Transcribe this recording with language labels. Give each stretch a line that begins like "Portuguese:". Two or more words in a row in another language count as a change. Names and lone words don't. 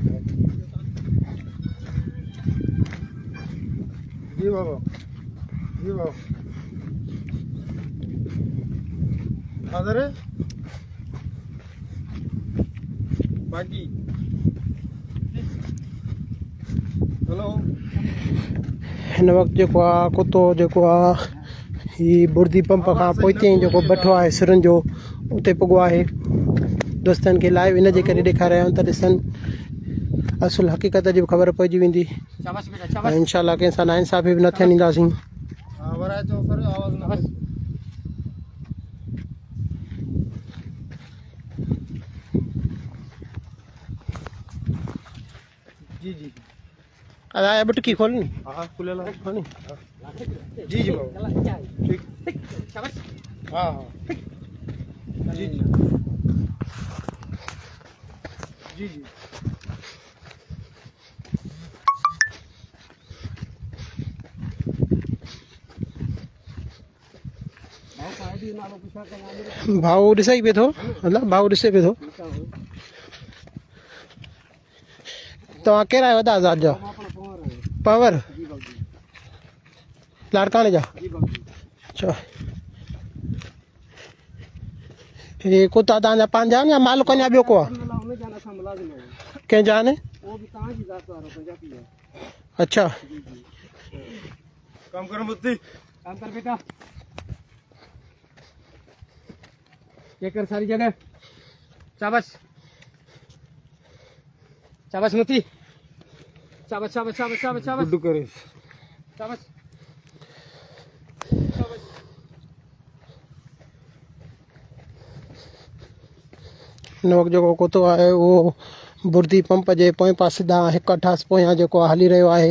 Hindi: जी बाबा जी बाबा हाँ सर बाकी हेलो
Sindhi: हिन वक़्तु जेको आहे कुतो जेको आहे ही बुर्दी पंप खां पोइते जेको बठो आहे सिरनि जो उते पुॻो आहे। दोस्तनि खे लाइव इन जे करे ॾेखारे आहियूं त ॾिसनि असुल हक़ीक़त जी बि ख़बर पइजी वेंदी ऐं इनशाला कंहिंसां नाइंसाफ़ी बि न थियण ॾींदासीं। हाँ वराए तो सर आवाज ना जी जी अरे बुटकी खोल नी। हाँ खुले ला हाँ नी।
Hindi: जी जी बाबा ठीक हाँ हाँ जी जी जी जी
Sindhi: भाऊ ॾिसे ई पियो थो मतलब भाऊ ॾिसे पियो थो। तव्हां कहिड़ा आहियो वॾा आज़ाद जा पवर लाड़काणे जा अच्छा हे कुता तव्हांजा पंहिंजा आहिनि या मालिक अञा ॿियो को आहे कंहिंजा आहिनि? अच्छा
Hindi: काम करो बुद्धि काम कर बेटा चेक कर सारी जगह शाबाश शाबाश मोती शाबाश शाबाश शाबाश शाबाश शाबाश गुड्डू करे शाबाश
Sindhi: हिन वक़्तु जेको कुतो आहे उहो बुर्दी पंप जे पोएं पासे ॾांहुं हिकु अठास पोयां जेको आहे हली रहियो आहे।